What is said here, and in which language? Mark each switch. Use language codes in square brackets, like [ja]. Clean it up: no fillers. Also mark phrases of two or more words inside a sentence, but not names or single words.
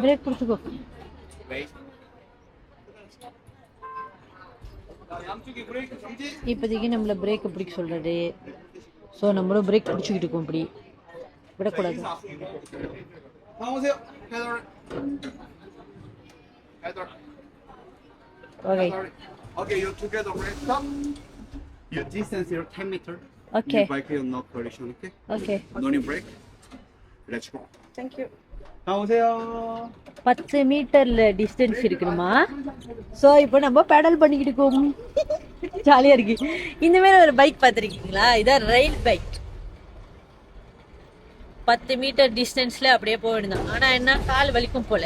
[ta] பிரேக் பிடிச்சிக்கோ. [en] Break. [ko] 자, 양쪽에 브레이크 정지. [ta] இப்போதைக்கு நம்மள பிரேக் பிடிக்க சொல்றாரு. ஸோ நம்மளும் பிரேக் பிடிச்சிக்கிட்டு இருக்கோம். இப்படி விடக்கூடாது. [ko] 나오세요. [en] pedal. pedal. ஓகே Okay, you together break stop. Your distance is 10 meter. ஓகே Your bike is no collision. Okay. ஓகே. No need break. Let's go. Thank you. 나오세요. [ta] 10 மீட்டர்ல டிஸ்டன்ஸ் இருக்குமா. ஸோ இப்போ நம்ம பேடல் பண்ணிக்கிட்டு இருக்கோம். ஜாலியா இருக்கு. இந்த மாதிரி ஒரு பைக் பார்த்துருக்கீங்களா? இதான் ரயில் பைக். 10 மீட்டர் டிஸ்டன்ஸ்ல அப்படியே போக வேண்டியதான். ஆனா என்ன, கால் வலிக்கும் போல.